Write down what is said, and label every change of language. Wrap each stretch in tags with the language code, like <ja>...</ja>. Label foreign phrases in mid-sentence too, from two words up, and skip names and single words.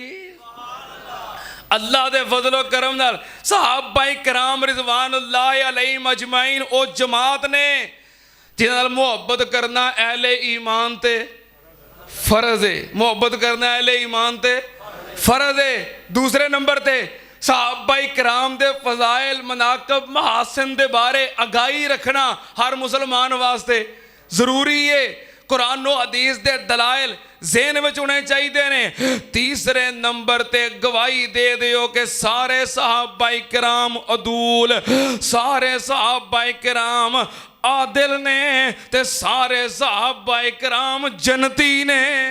<pa>اللہ دے فضل و کرم نال صحابہ کرام</pa> <ar>رضوان الله عليهم أجمعين</ar> <pa>او جماعت نے جنہاں نال محبت کرنا اہل ایمان تے فرض ہے. محبت کرنا اہل ایمان تے فرض ہے۔ دوسرے نمبر تے صحابہ کرام دے فضائل مناقب محاسن دے بارے آگاہی رکھنا ہر مسلمان واسطے ضروری ہے۔ قرآن و حدیث دے دلائل ذہن وچ ہونے چاہیے نے۔ تیسرے نمبر تے گواہی دے دیو کہ سارے صحابہ کرام عدول، سارے صحابہ کرام عادل نے تے سارے صحابہ کرام جنتی نے۔</pa>